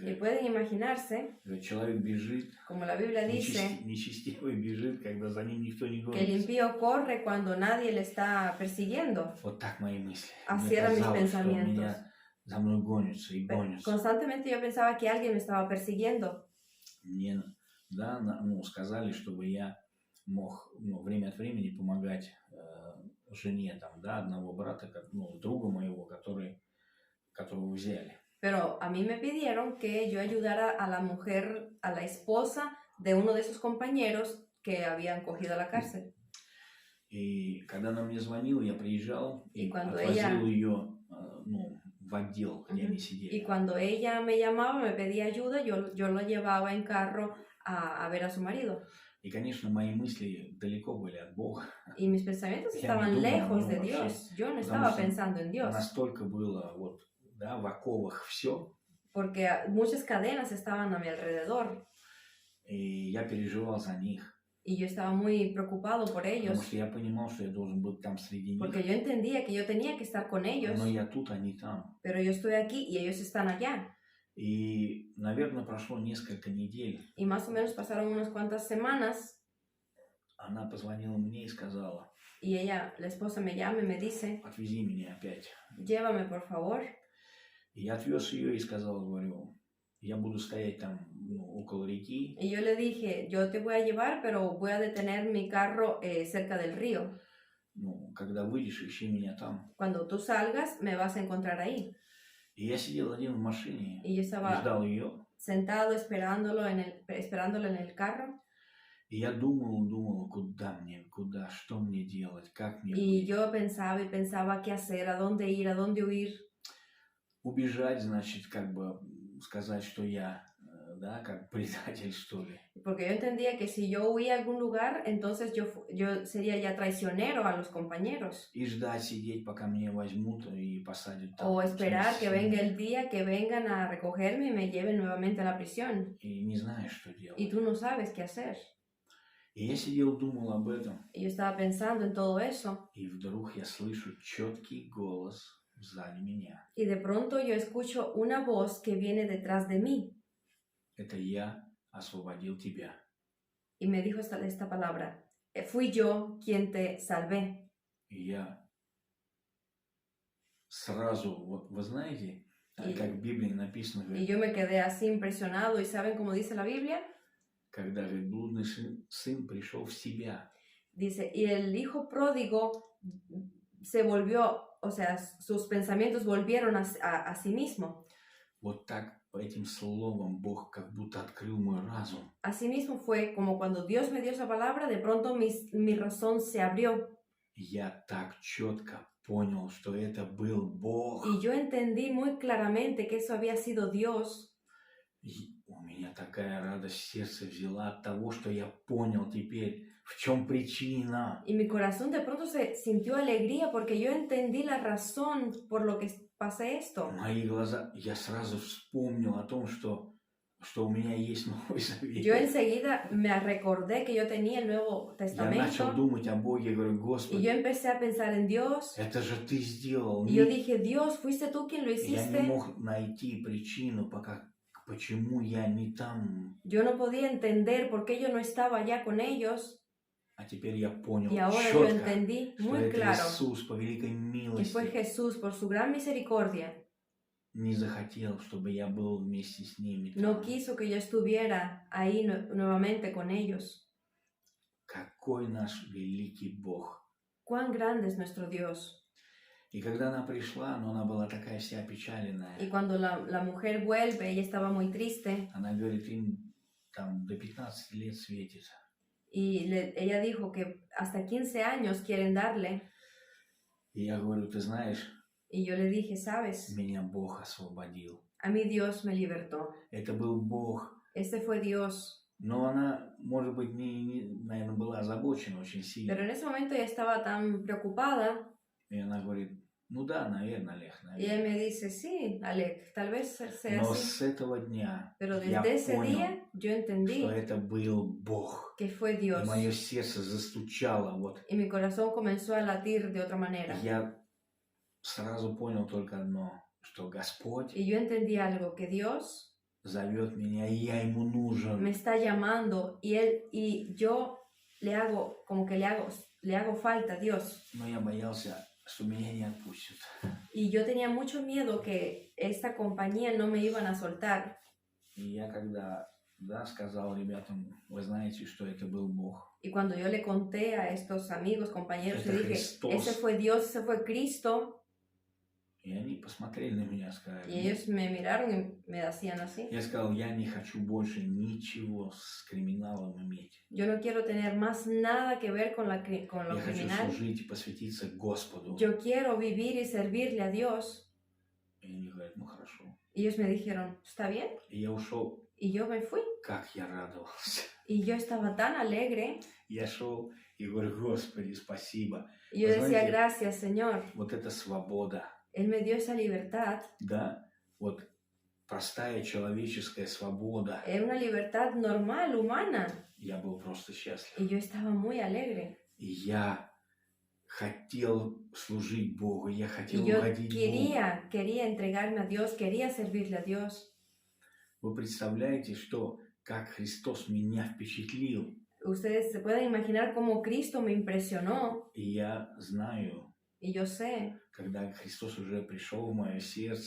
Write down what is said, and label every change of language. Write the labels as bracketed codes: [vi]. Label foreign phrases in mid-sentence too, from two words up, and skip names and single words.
[es] Y pueden imaginarse, [ru] человек бежит, [es] como la Biblia dice, [ru] нечестивый бежит, когда за ним никто не [es] que el [ru] гонится. [es] impío corre cuando nadie le está persiguiendo. [ru] Вот так мои мысли. [es] Así [ru] Мне [es] eran mis [ru] казалось, что [es] pensamientos. [ru] меня за мной гонятся и гонятся. [es] Constantemente yo pensaba que alguien me estaba persiguiendo. [ru] Мне, да, сказали, чтобы я мог время от времени помогать жене там, да, одного брата, друга моего, которого взяли. [es] Pero a mí me pidieron que yo ayudara a la mujer, a la esposa de uno de sus compañeros que habían cogido a la cárcel. [ru] И когда она мне звонила, я приезжал и отвозил ее в отдел, где они сидели. [es] Y cuando ella me llamaba, me pedía ayuda, yo lo llevaba en carro a ver a su marido. [ru] И, конечно, мои мысли далеко были от Бога. [es] Y mis pensamientos estaban lejos de Dios. Yo no estaba pensando en Dios. [ru] Настолько было вот, да, в оковах все. [es] Porque muchas cadenas estaban a mi alrededor. [ru] И я переживал за них. [es] Y yo estaba muy preocupado por ellos. [ru] Потому что я понимал, что я должен быть там среди них. [es] Porque yo entendía que yo tenía que estar con ellos. [ru] Но я тут, они там. [es] Pero yo estoy aquí y ellos están allá. [ru] И, наверное, прошло несколько недель. [es] Y más o menos pasaron unas cuantas semanas. [ru] Она позвонила мне и сказала. [es] Y ella, la esposa, me llama y me dice. [ru] Отвези меня опять. [es] Llévame, por favor. [ru] И я отвез ее и сказал, говорю, я буду стоять там около реки. [es] Y yo le dije, yo te voy a llevar, pero voy a detener mi carro cerca del río. [ru] Когда выйдешь, ищи меня там. [es] Cuando tú salgas, me vas a encontrar ahí. [ru] И я сидел один в машине [es] y yo estaba [ru] ждал ее. [es] Sentado esperándolo esperándolo en el carro. [ru] И я думал, куда, что мне делать, как мне [es] Y [ru] быть. [es] yo pensaba y pensaba qué hacer, a dónde ir, a dónde huir. [ru] Убежать, значит, как бы сказать, что я, да, как предатель, что ли. [es] Porque yo entendía que si yo huía a algún lugar, entonces yo sería ya traicionero a los compañeros. [ru] И ждать, сидеть, пока меня возьмут и посадят там. [es] O esperar que venga [ru] вместе [es] el día que vengan a recogerme y me lleven nuevamente a la prisión. [ru] с ними. И не знаешь, что делать. [es] Y tú no sabes qué hacer. [ru] И я сидел, думал об этом, [es] Y yo estaba pensando en todo eso. [ru] и вдруг я слышу четкий голос сзади меня. [es] Y de pronto yo escucho una voz que viene detrás de mí. [ru] Это я освободил тебя. [es] Y me dijo esta palabra. Fui yo quien te salvé. [ru] И я сразу, вот вы знаете, И- как в Библии написано, [es] Y [ru] говорит, [es] yo me quedé así impresionado. ¿Y saben cómo dice la Biblia? [ru] когда говорит, блудный сын пришел в себя. [es] Dice, y el hijo pródigo se volvió, o sea, sus pensamientos volvieron a sí mismo. [ru] Вот так этим словом Бог как будто открыл мой разум. [es] Asimismo fue como cuando Dios me dio esa palabra, de pronto mi razón se abrió. [ru] И я так четко понял, что это был Бог. [es] Y yo entendí muy claramente que eso había sido Dios. [ru] И у меня такая радость в сердце взяла от того, что я понял теперь, в чем причина. [es] Y mi corazón de pronto se sintió alegría porque yo entendí la razón por lo que pasé esto. [ru] Мои глаза, я сразу вспомнил о том, что у меня есть Новый Завет. [es] Yo enseguida me recordé que yo tenía el Nuevo [ru] Я начал [es] Testamento [ru] думать о Боге, говорю, [es] y yo [ru] Господи, [es] empecé a pensar en Dios. [ru] это же Ты сделал. [es] Y yo dije, Dios, fuiste tú quien lo [ru] Я не [es] hiciste. [ru] мог найти причину, почему я не там. [es] Yo no podía entender por qué yo no estaba allá con ellos. [ru] А теперь я понял [es] Y ahora yo [ru] четко, [es] entendí [ru] что [es] muy [ru] это [es] claro [ru] Иисус по великой [es] que fue [ru] милости [es] Jesús por su gran misericordia. [ru] не захотел, чтобы я был вместе с ними. [es] No [ru] там. [es] quiso que yo estuviera ahí nuevamente con ellos. [ru] Какой наш великий Бог. [es] Cuán grande es nuestro Dios. [ru] И когда она пришла, но она была такая вся опечаленная. [es] Y cuando la mujer vuelve, ella estaba muy triste. [ru] Она говорит, им там до 15 лет светит. [es] Y ella dijo que hasta 15 años quieren darle. [ru] И я говорю, ты знаешь, [es] Y yo le dije, ¿sabes? [ru] меня Бог освободил. [es] A mí Dios me libertó. [ru] Это был Бог. [es] Este fue Dios. [ru] Но она, может быть, наверное, была озабочена очень сильно. [es] Pero en ese momento ella estaba tan preocupada. [ru] И она говорит, ну да, наверное, Олег, [es] Y ella [ru] наверное. [es] me dice, sí, Alec, tal vez sea [ru] Но [es] así. [ru] с этого дня [es] Pero [ru] я [es] desde ese [ru] понял, [es] día yo entendí [ru] что это был Бог. [es] que fue [ru] И [es] Dios. [ru] мое сердце застучало. Вот. [es] Y mi corazón comenzó a latir de otra manera. [ru] Я сразу понял только одно, что Господь [es] Y yo entendí algo, que Dios [ru] зовет меня, и я ему нужен. [es] me está llamando y yo le hago, como que le hago falta a Dios. [ru] Но я боялся, что меня не отпустят. [es] Y yo tenía mucho miedo que esta compañía no me iban a soltar. [ru] И я когда сказал ребятам, вы знаете, что это был Бог. [es] Y cuando yo le conté a estos amigos, compañeros, [ru] Это [es] le dije, [ru] Христос. [es] ese fue Dios, ese fue Cristo. [ru] И они посмотрели на меня, сказали. [es] Y ellos me miraron y me hacían así. [ru] Я сказал, я не хочу больше ничего с криминалом иметь. [es] Yo no quiero tener más nada que ver con lo [ru] Я хочу [es] criminal. [ru] служить и посвятиться Господу. [es] Yo quiero vivir y servirle a Dios. [ru] И они говорят, ну хорошо. [es] Y ellos me dijeron, ¿está bien? [ru] И я ушел, [es] Y yo me fui. [ru] как я радовался. [es] Y yo estaba tan alegre. [ru] Я шел и говорю, Господи, спасибо. [es] Y yo [ru] Вы [es] decía, [ru] знаете, [es] gracias, Señor. [ru] Вот эта свобода, [es] Él me dio esa libertad. [ru] да, вот простая человеческая свобода. [es] Era una libertad normal, humana. [ru] Я был просто счастлив. [es] Y yo estaba muy alegre. [ru] И я хотел служить Богу, я [es] Y [ru] хотел [es] yo [ru] угодить Богу. [es] quería entregarme a Dios, quería servirle a Dios. [ru] Вы представляете, как Христос меня впечатлил? [es] Ustedes se pueden imaginar cómo Cristo me impresionó. [ru] И я знаю, [es] Y yo sé [ru] когда Христос уже пришел в мое сердце,